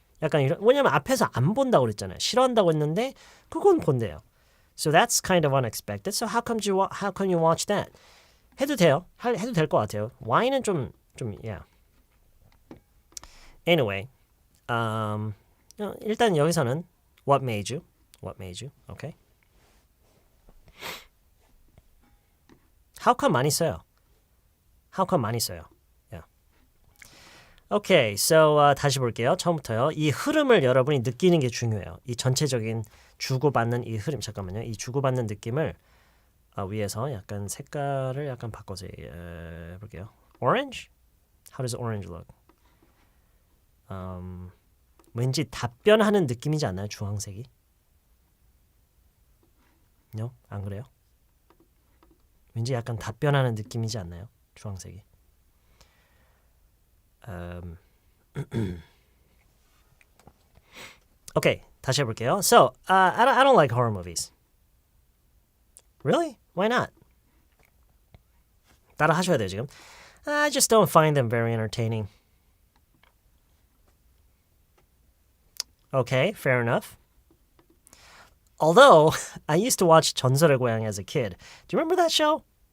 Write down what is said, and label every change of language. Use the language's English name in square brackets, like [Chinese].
[Korean] 약간 이런, 왜냐면 앞에서 안 본다고 그랬잖아요. 싫어한다고 했는데 그건 본대요. [English] So that's kind of unexpected. So how come you watch that? [Korean] 해도 돼요. 해도 될 것 같아요. Why는 좀 yeah. [English] Anyway, [Korean] 일단 여기서는 [English] what made you? Okay. How come [Korean] 많이 써요. [English] Yeah. Okay, so [Korean] 다시 볼게요. 처음부터요. 이 흐름을 여러분이 느끼는 게 중요해요. 이 전체적인 주고받는 이 흐름. 잠깐만요. 이 주고받는 느낌을 위에서 약간 색깔을 약간 바꿔서 해볼게요. [English] Orange? How does orange look? [Korean] 왠지 답변하는 느낌이지 않나요? 주황색이? No? 안 그래요? 왠지 약간 답변하는 느낌이지 않나요? 주황색이. Okay, 다시 해볼게요. [English] So, I don't like horror movies. Really? Why not? [Korean] 따라 하셔야 돼요, 지금. [English] I just don't find them very entertaining. Okay, fair enough. Although, I used to watch 전설의고향 as a kid. Do you remember that show?